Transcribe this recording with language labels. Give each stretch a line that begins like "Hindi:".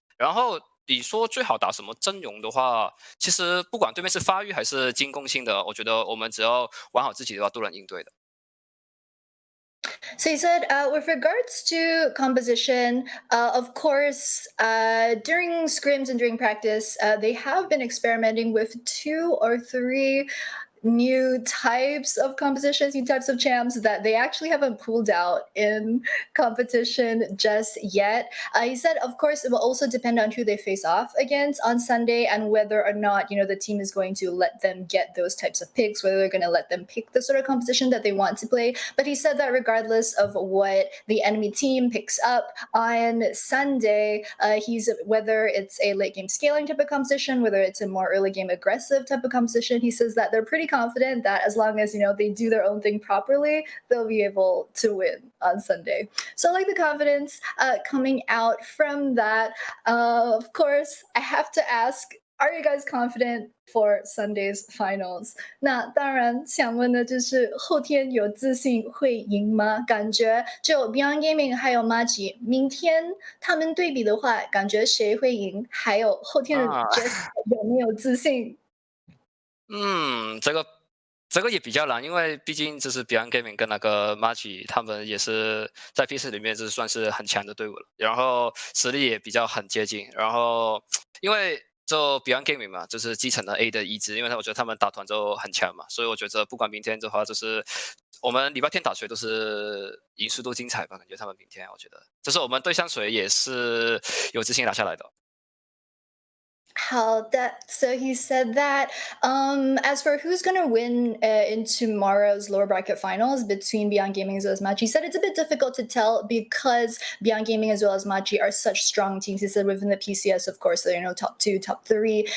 Chinese: 然后你说最好打什么阵容的话，其实不管对面是发育还是进攻性的，我觉得我们只要玩好自己的话都能应对的。
English: So he said, with regards to composition, of course, during scrims and during practice, they have been experimenting with 2 or 3 new types of compositions, new types of champs that they actually haven't pulled out in competition just yet. He said, of course, it will also depend on who they face off against on Sunday and whether or not, the team is going to let them get those types of picks, whether they're going to let them pick the sort of composition that they want to play. But he said that regardless of what the enemy team picks up on Sunday, whether it's a late game scaling type of composition, whether it's a more early game aggressive type of composition, he says that they're pretty confident that as long as they do their own thing properly, they'll be able to win on Sunday. So I like the confidence coming out from that. Of course, I have to ask, are you guys confident for Sunday's finals?
Chinese: 那当然想问的就是后天有自信会赢吗？感觉就 Beyond Gaming 还有 Maji 明天他们对比的话，感觉谁会赢？还有后天的 Jess 有没有自信？这个这个也比较难，因为毕竟这是 BYG Gaming 跟那个 Machi 他们也是在 PC 里面就是算是很强的队伍了，然后实力也比较很接近，然后因为就 BYG Gaming 嘛，就是继承了 A 的意志，因为我觉得他们打团就很强嘛，所以我觉得不管明天的话，就是我们礼拜天打谁都是赢速度精彩吧，感觉他们明天我觉得，就是我们对上谁也是有自信拿下来的。
English: How that so he said that as for who's going to win in tomorrow's lower bracket finals between Beyond Gaming as well as Machi, he said it's a bit difficult to tell because Beyond Gaming as well as Machi are such strong teams. He said within the PCS, of course, they're top 2, top 3.